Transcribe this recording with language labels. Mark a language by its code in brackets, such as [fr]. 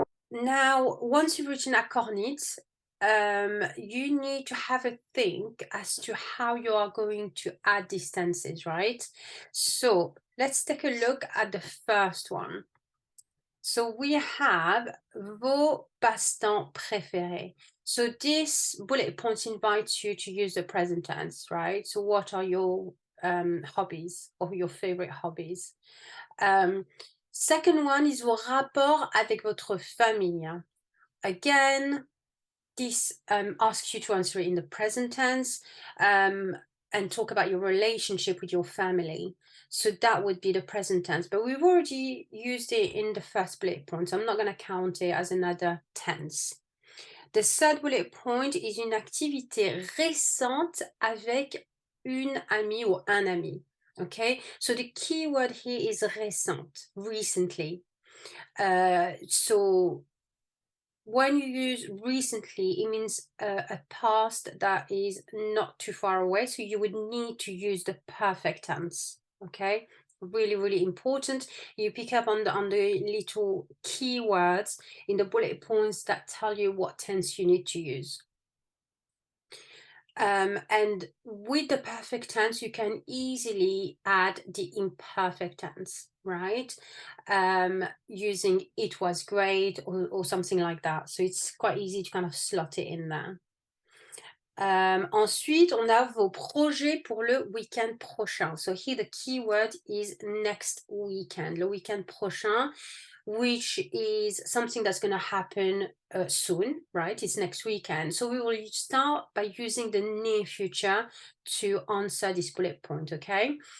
[en] Now, once you've written accornit, you need to have a think as to how you are going to add these tenses, right? So let's take a look at the first one. So we have [fr] vos passe-temps préférés. [en] So this bullet point invites you to use the present tense, right? So what are your hobbies or your favorite hobbies? Second one is [fr] vos rapports avec votre famille. [en] Again, this asks you to answer it in the present tense and talk about your relationship with your family. So that would be the present tense, but we've already used it in the first bullet point, so I'm not going to count it as another tense. The third bullet point is [fr] une activité récente avec une amie ou un ami. [en] Okay, so the key word here is récente, recently. So when you use recently, it means a past that is not too far away. So you would need to use the perfect tense. Okay, really, really important. You pick up on the little keywords in the bullet points that tell you what tense you need to use. And with the perfect tense, you can easily add the imperfect tense, right? Using it was great or something like that. So it's quite easy to kind of slot it in there. [fr] Ensuite, on a vos projets pour le week-end prochain. [en] So here the keyword is next weekend, [fr] le week-end prochain, [en] which is something that's going to happen soon, right? It's next weekend. So we will start by using the near future to answer this bullet point, okay?